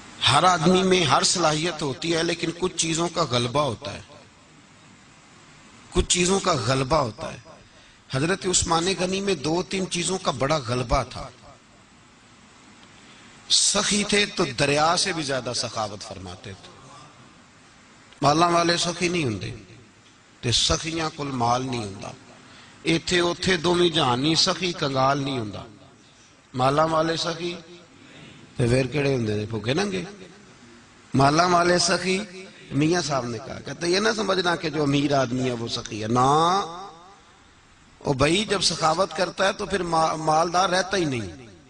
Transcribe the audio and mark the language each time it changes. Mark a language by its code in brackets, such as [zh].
[ur] ہر آدمی میں ہر صلاحیت ہوتی ہے لیکن کچھ چیزوں کا غلبہ ہوتا ہے، کچھ چیزوں کا غلبہ ہوتا ہے. حضرت عثمان غنی میں 2-3 چیزوں کا بڑا غلبہ تھا. سخی تھے تو دریا سے بھی زیادہ سخاوت فرماتے تھے. [pa] مالاں والے سخی نہیں ہوندے تے سخیاں کل مال نہیں ہوندا. ایتھے اوتھے دوویں جہانی سخی کنگال نہیں ہوندا. مالاں والے سخی تے پھر کیڑے ہوندے نے؟ بھوکے ننگے. مالاں والے سخی [ur] میاں صاحب نے کہا، کہتے یہ نہ سمجھنا کہ جو امیر آدمی ہے وہ سخی ہے. نا او بھائی جب سخاوت کرتا ہے تو پھر مالدار رہتا ہی نہیں.